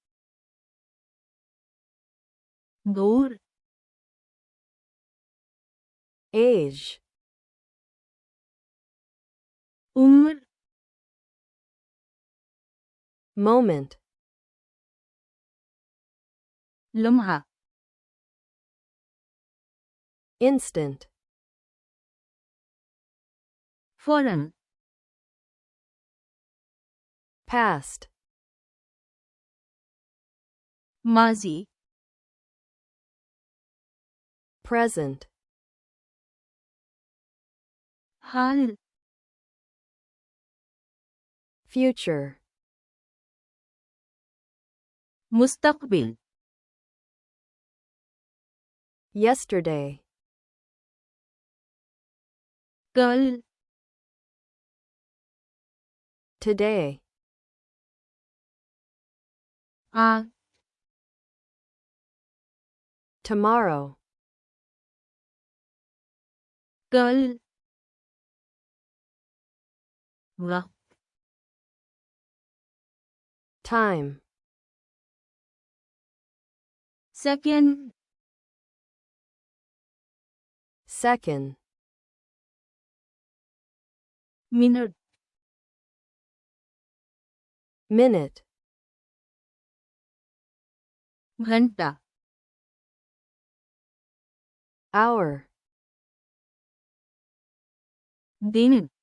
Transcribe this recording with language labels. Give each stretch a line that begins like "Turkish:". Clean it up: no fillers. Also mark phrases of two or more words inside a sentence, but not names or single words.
Urdu: دور
English: age,
Urdu: عمر
English: moment,
Urdu: لمحہ
English: instant,
Urdu: فوراً
English: past,
Urdu: ماضی
English: present,
Urdu: حال
English: future,
Urdu: مستقبل
English: yesterday,
Urdu: کل
English: today,
Urdu: آج
English: tomorrow,
Urdu: کل وقت
English: time,
Urdu: سیکنڈ
English: second,
Urdu: منٹ
English: minute,
Urdu: گھنٹہ
English: hour,
Urdu: دن